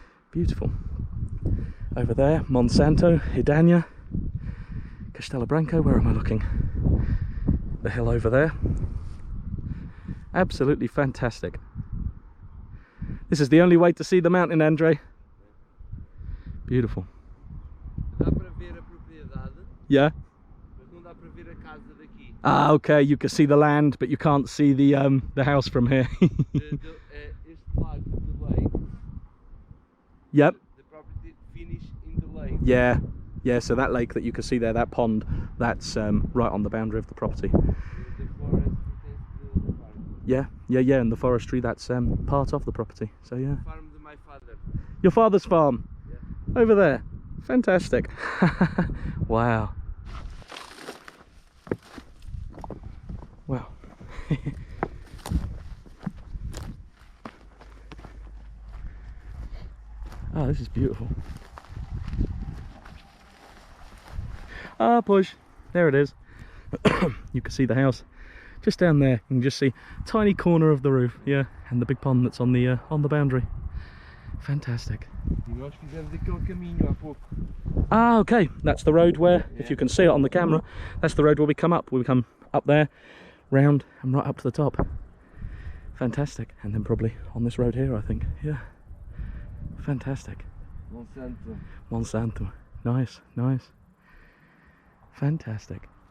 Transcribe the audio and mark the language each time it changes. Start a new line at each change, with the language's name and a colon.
English: Beautiful. Over there, Monsanto, Hidania, Castelo Branco. Where am I looking? The hill over there. Absolutely fantastic. This is the only way to see the mountain, Andre. Beautiful.
Portuguese: Dá para ver a propriedade,
English: Yeah.
Portuguese: mas não dá para ver a casa daqui.
English: Ah, okay. You can see the land, but you can't see the house from here.
Portuguese: Este lago de lake.
English: Yep. The property finish in the lake. Yeah. Yeah. So that lake that you can see there, that pond, that's right on the boundary of the property. The forest pertains to the farm. Yeah. And the forestry, that's part of the property. So yeah. Farm of my father. Your father's farm. Yeah. Over there. Fantastic. Wow. Wow. Oh, this is beautiful. Ah, push. There it is. You can see the house just down there. You can just see a tiny corner of the roof, yeah, and the big pond that's on the boundary. Fantastic.
Portuguese: E nós fizemos aquele caminho há pouco.
English: Ah, okay. That's the road where, if you can see it on the camera, that's the road where we come up. We come up there, round, and right up to the top. Fantastic. And then probably on this road here, I think. Yeah. Fantastic. Monsanto. Monsanto. Nice, nice. Fantastic.